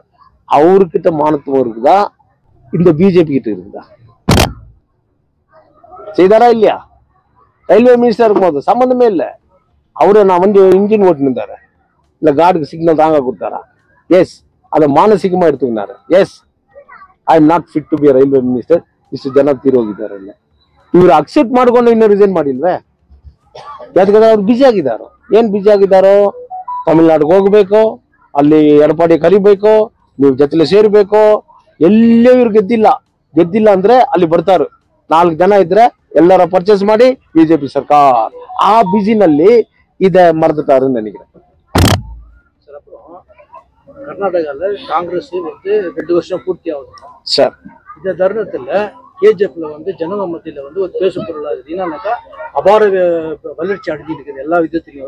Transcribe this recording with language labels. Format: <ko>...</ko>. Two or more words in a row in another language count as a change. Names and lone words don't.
<ta>அவருக்கிட்ட மானத்துவம் இருக்குதா? இந்த BJP கிட்ட இருக்குதா? செய்தாரா இல்லையா?</ta> <en>railway minister</en> <ta>இருக்கும்போது சம்பந்தமே இல்லை. அவரு நான் வந்து இன்ஜின் ஓட்டுன்னு இருந்தாரு, இல்ல கார்டுக்கு சிக்னல் தாங்க கொடுத்தாரா? எஸ். அதை மானசீகமா எடுத்துக்கினாரு.</ta> <en>Yes, I am not fit to be railway minister,</en> <kn>ಇಷ್ಟು ಜನ ತೀರೋಗಿದ್ದಾರೆ. ಇವ್ರು ಅಕ್ಸೆಪ್ಟ್ ಮಾಡ್ಕೊಂಡು ಇನ್ನೂ ರಿಸೈನ್ ಮಾಡಿಲ್ವೇ? ಯಾಕಂದ್ರೆ ಅವ್ರು ಬಿಜಿ ಆಗಿದ್ದಾರೋ. ಏನ್ ಬಿಜಿ ಆಗಿದ್ದಾರೋ? ತಮಿಳ್ನಾಡಿಗೆ ಹೋಗ್ಬೇಕು, ಅಲ್ಲಿ ಎಡಪಾಡಿ ಕರಿಬೇಕು, ನೀವು ಜೊತೆಲೆ ಸೇರ್ಬೇಕು. ಎಲ್ಲೇ ಇವ್ರು ಗೆದ್ದಿಲ್ಲ ಅಂದ್ರೆ ಅಲ್ಲಿ ಬರ್ತಾರು. 4 ಜನ ಇದ್ರೆ ಎಲ್ಲರ ಪರ್ಚೇಸ್ ಮಾಡಿ BJP ಸರ್ಕಾರ. ಆ ಬಿಜಿನಲ್ಲಿ</kn> <ta>இதை மறந்துட்டாருன்னு நினைக்கிறேன். கர்நாடகாவில் காங்கிரஸ் வந்து 2 வருஷம் பூர்த்தி ஆகுது சார். இந்த தருணத்தில் KGFல வந்து ஜனங்க மத்தியில் வந்து ஒரு பேசு பொருளாகுது. என்னன்னாக்கா அபார வளர்ச்சி அடைஞ்சிட்டு இருக்குது எல்லா விதத்திலையும்.</ta>